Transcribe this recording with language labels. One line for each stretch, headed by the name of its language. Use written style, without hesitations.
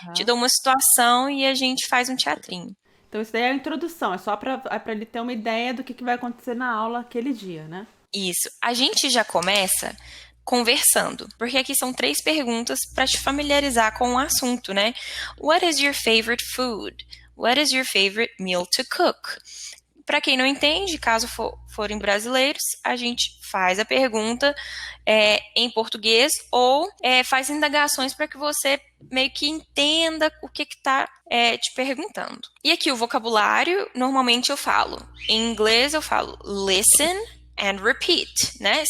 Portuguese: Te dou uma situação e a gente faz um teatrinho. Então isso daí é a introdução, é só para ele ter uma ideia do que vai acontecer na aula aquele dia, né? Isso. A gente já começa conversando, porque aqui são 3 perguntas para te familiarizar com o assunto, né?
English: What is your favorite food? What is your favorite meal to cook?
Portuguese: Para quem não entende, caso forem brasileiros, a gente faz a pergunta em português ou faz indagações para que você meio que entenda o que está te perguntando. E aqui o vocabulário, normalmente eu falo. Em inglês eu falo
English: listen and repeat,
Portuguese: né?